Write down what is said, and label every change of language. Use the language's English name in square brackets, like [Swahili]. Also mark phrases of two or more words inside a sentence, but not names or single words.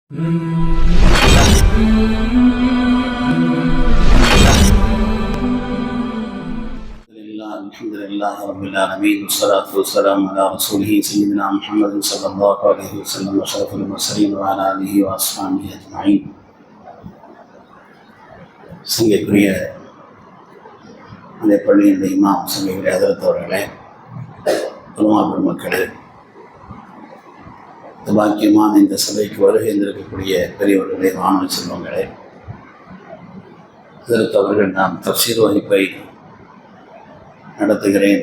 [Arabic] الحمد لله رب العالمين والصلاة والسلام على رسوله سيدنا محمد صلى الله عليه وسلم وشرف المرسلين وعلى آله وأصحابه أجمعين. [Tamil] சங்கைக்குரிய அந்த பள்ளியின் இமாம் சங்கைக்குரிய ஹதரத் அவர்களே, உலமா பெருமக்களே, பாக்கியமான இந்த சபைக்கு வருகை இருந்திருக்கக்கூடிய பெரியவர்களே, மாணவ செல்வங்களே, ஹதரத் அவர்கள் நாம் தஃப்சீர் வகுப்பை நடத்துகிறேன்.